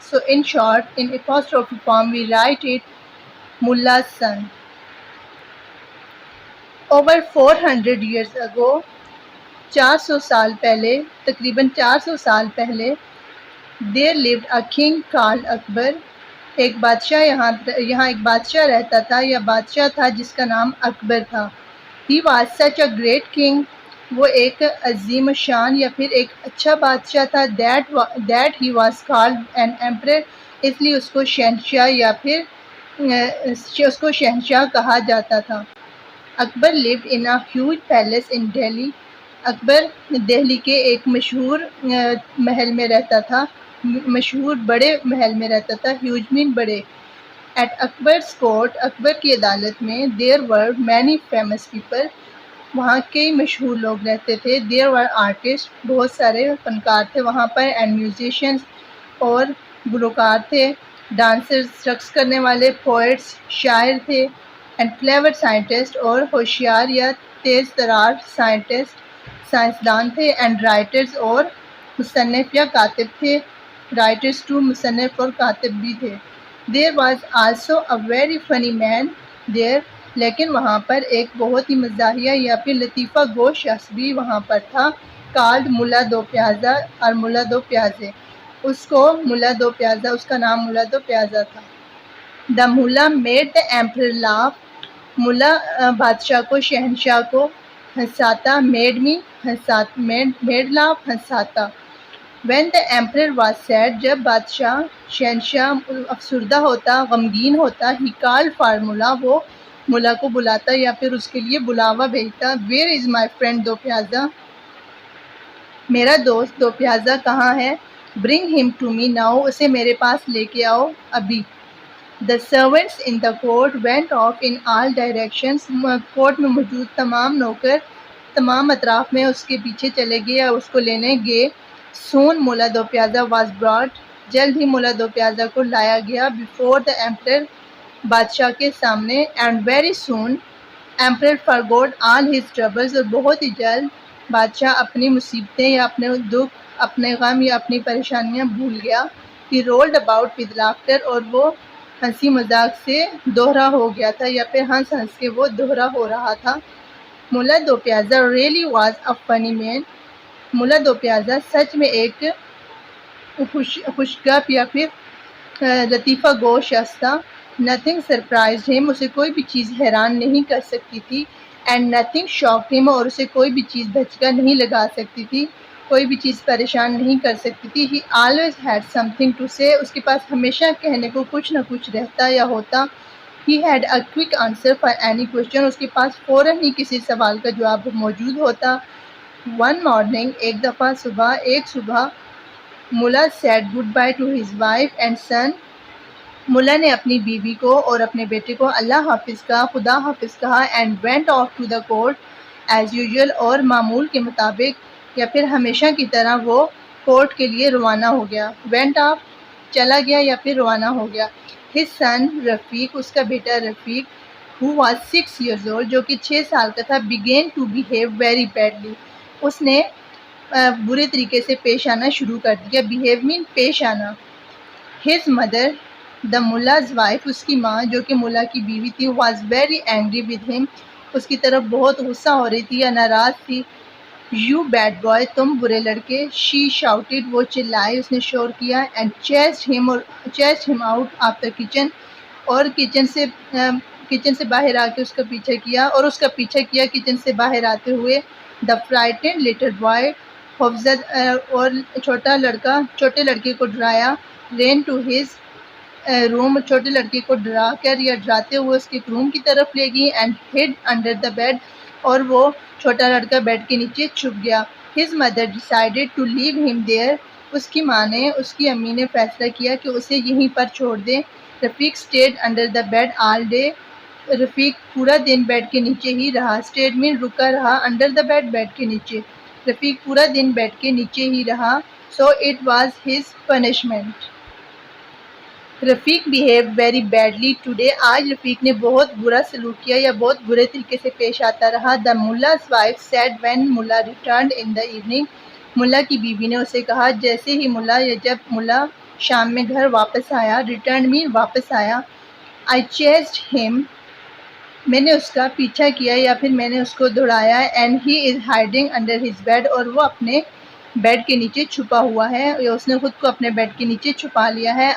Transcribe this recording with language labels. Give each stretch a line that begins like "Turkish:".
English: So in short, in apostrophe form, we write it Mulla's son. Over 400 years ago,
Urdu: 400 سال پہلے تقریباً 400 سال پہلے
English: there lived a king called Akbar.
Urdu: ایک بادشاہ یہاں ایک بادشاہ رہتا تھا یا بادشاہ تھا جس کا نام اکبر تھا.
English: He was such a great king.
Urdu: وہ ایک عظیم شان یا پھر ایک اچھا بادشاہ تھا.
English: That he was called an emperor.
Urdu: اس لیے اس کو شہنشاہ یا پھر اس کو شہنشاہ کہا جاتا تھا.
English: Akbar lived in a huge palace in Delhi.
Urdu: اکبر دہلی کے ایک مشہور محل میں رہتا تھا. مشہور بڑے محل میں رہتا تھا.
English: Huge mean بڑے. At Akbar's court,
Urdu: اکبر کی عدالت میں
English: there were many famous people.
Urdu: وہاں کئی مشہور لوگ رہتے تھے.
English: there were artists,
Urdu: بہت سارے فنکار تھے وہاں پر.
English: and musicians,
Urdu: اور گلوکار تھے. dancers, رقص کرنے والے. poets, شاعر تھے.
English: and clever scientists,
Urdu: اور ہوشیار یا تیز ترار scientists, سائنسدان تھے.
English: and writers,
Urdu: اور مصنف یا کاتب تھے.
English: writers too,
Urdu: مصنف اور کاتب بھی تھے.
English: there was also a very funny man there.
Urdu: لیکن وہاں پر ایک بہت ہی مزاحیہ یا پھر لطیفہ گو شخص بھی وہاں پر تھا.
English: called Mulla Do Piyaza, اور ملا دو پیازے.
Urdu: اس کو ملا دو پیازا, اس کا نام ملا دو پیازا تھا.
English: the mullah made the emperor laugh.
Urdu: ملا بادشاہ کو, شہنشاہ کو ہنساتا.
English: made laugh, ہنساتا. when the emperor was sad,
Urdu: جب بادشاہ شہنشاہ افسردہ ہوتا, غمگین ہوتا,
English: he called for
Urdu: ملا, وہ ملا کو بلاتا یا پھر اس کے لیے بلاوا بھیجتا.
English: where is my friend Do Piyaza,
Urdu: میرا دوست دو پیازا کہاں ہے.
English: bring him to me now,
Urdu: اسے میرے پاس لے کے آؤ ابھی.
English: The servants in the court went off in all directions.
Urdu: Court میں موجود تمام نوکر تمام اطراف میں اس کے پیچھے چلے گئے یا اس کو لینے گئے.
English: soon Mulla Do Piyaza was brought.
Urdu: جلد ہی ملا دو پیازا کو لایا گیا.
English: before the emperor,
Urdu: بادشاہ کے سامنے.
English: and very soon emperor forgot all his troubles.
Urdu: اور بہت ہی جلد بادشاہ اپنی مصیبتیں یا اپنے دکھ, اپنے غم یا اپنی پریشانیاں بھول گیا.
English: he rolled about with laughter,
Urdu: اور وہ ہنسی مذاق سے دوہرا ہو گیا تھا یا پھر ہنس کے وہ دوہرا ہو رہا تھا.
English: Mulla Do Piyaza really was a funny man.
Urdu: ملا دو پیازا سچ میں ایک خوشگپ یا پھر لطیفہ گو شخص تھا.
English: nothing surprised him,
Urdu: اسے کوئی بھی چیز حیران نہیں کر سکتی تھی.
English: and nothing shocked him,
Urdu: اور اسے کوئی بھی چیز دھچکا نہیں لگا سکتی تھی, کوئی بھی چیز پریشان نہیں کر سکتی تھی.
English: he always had something to say,
Urdu: اس کے پاس ہمیشہ کہنے کو کچھ نہ کچھ رہتا یا ہوتا.
English: he had a quick answer for any question,
Urdu: اس کے پاس فوراً ہی کسی سوال کا جواب موجود ہوتا.
English: one morning,
Urdu: ایک دفعہ صبح
English: Mulla said goodbye to his wife and son.
Urdu: ملا نے اپنی بیوی کو اور اپنے بیٹے کو اللہ حافظ کہا, خدا حافظ کہا.
English: and went off to the court as usual,
Urdu: اور معمول کے مطابق یا پھر ہمیشہ کی طرح وہ کورٹ کے لیے روانہ ہو گیا.
English: went off,
Urdu: چلا گیا یا پھر روانہ ہو گیا.
English: his son Rafiq,
Urdu: اس کا بیٹا رفیق,
English: who was 6 years old,
Urdu: جو کہ 6 سال کا تھا,
English: began to behave very badly.
Urdu: اس نے برے طریقے سے پیش آنا شروع کر دیا.
English: behave mean پیش آنا. his mother, the mullah's wife,
Urdu: اس کی ماں جو کہ ملا کی بیوی تھی,
English: was very angry with him,
Urdu: اس کی طرف بہت غصہ ہو رہی تھی یا ناراض تھی.
English: you bad boy,
Urdu: تم برے لڑکے.
English: she shouted,
Urdu: وہ چلائی, اس نے شور کیا.
English: and chased him out of the kitchen,
Urdu: اور کچن سے باہر آ کے اس کا پیچھا کیا کچن سے باہر آتے ہوئے.
English: the frightened little boy,
Urdu: خوفزد اور چھوٹے لڑکے کو ڈرایا.
English: ran to his
Urdu: روم, چھوٹے لڑکے کو ڈرا کر یا ڈراتے ہوئے اس کے روم کی طرف لے گئی.
English: and hid under the bed,
Urdu: اور وہ چھوٹا لڑکا بیڈ کے نیچے چھپ گیا.
English: his mother decided to leave him there,
Urdu: اس کی امی نے فیصلہ کیا کہ اسے یہیں پر چھوڑ دیں. رفیق
English: stayed under the bed all day,
Urdu: رفیق پورا دن بیڈ کے نیچے ہی رہا. stayed mean رکا رہا,
English: under the bed
Urdu: بیڈ کے نیچے. رفیق پورا دن بیڈ کے نیچے ہی رہا.
English: so it was his punishment. Rafiq behave very badly today.
Urdu: آج رفیق نے بہت برا سلوک کیا یا بہت برے طریقے سے پیش آتا رہا.
English: The Mulla's wife said when Mulla returned in the evening.
Urdu: ملا کی بیوی نے اسے کہا جیسے ہی ملا یا جب ملا شام میں گھر واپس آیا.
English: returned mean واپس آیا. I chased him.
Urdu: میں نے اس کا پیچھا کیا یا پھر میں نے اس کو دوڑایا.
English: and he is hiding under his bed.
Urdu: اور وہ اپنے بیڈ کے نیچے چھپا ہوا ہے یا اس نے خود کو اپنے بیڈ کے نیچے چھپا لیا ہے.